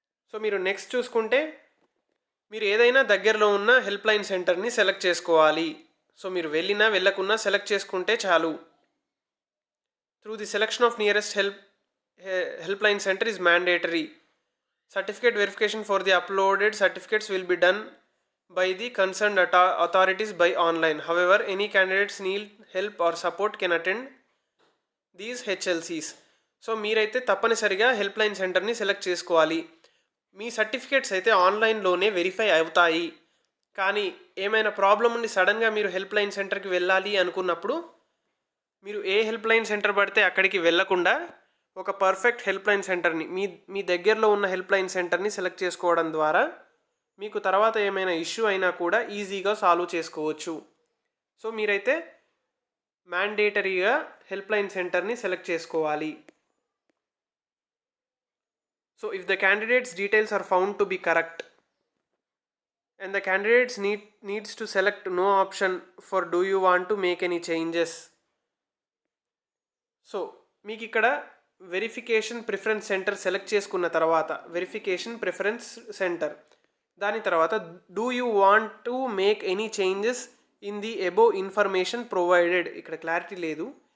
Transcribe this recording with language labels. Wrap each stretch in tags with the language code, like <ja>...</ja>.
<te>So మీరు next చూసుకుంటే మీరు ఏదైనా దగ్గరలో ఉన్న హెల్ప్ లైన్ సెంటర్ని సెలెక్ట్ చేసుకోవాలి. సో మీరు వెళ్ళకున్నా సెలెక్ట్ చేసుకుంటే చాలు.</te> <en>Through the selection of nearest help line centre is mandatory. Certificate verification for the uploaded certificates will be done by the concerned authorities by online. However, any candidates need help or support can attend these HLCs.</en> <te>So మీరైతే తప్పనిసరిగా help line సెంటర్ని select చేసుకోవాలి. మీ certificates అయితే ఆన్లైన్లోనే verify అవుతాయి. కానీ ఏమైనా problem ఉండి సడన్గా మీరు హెల్ప్ లైన్ సెంటర్కి వెళ్ళాలి అనుకున్నప్పుడు మీరు ఏ హెల్ప్ లైన్ సెంటర్ పడితే అక్కడికి వెళ్ళకుండా ఒక పర్ఫెక్ట్ హెల్ప్ లైన్ సెంటర్ని మీ దగ్గరలో ఉన్న హెల్ప్ లైన్ సెంటర్ని సెలెక్ట్ చేసుకోవడం ద్వారా మీకు తర్వాత ఏమైనా ఇష్యూ అయినా కూడా ఈజీగా సాల్వ్ చేసుకోవచ్చు. సో మీరైతే మ్యాండేటరీగా హెల్ప్ లైన్ సెంటర్ని సెలెక్ట్ చేసుకోవాలి.</te> <en>So if the candidates details are found to be correct and the candidates needs to select no option for do you want to make any changes.</en> <te>So మీకు ఇక్కడ verification preference centre select చేసుకున్న తర్వాత verification preference centre దాని తర్వాత</te> <en>Do you want to make any changes in the above information provided.</en> <te>ఇక్కడ clarity లేదు.</te>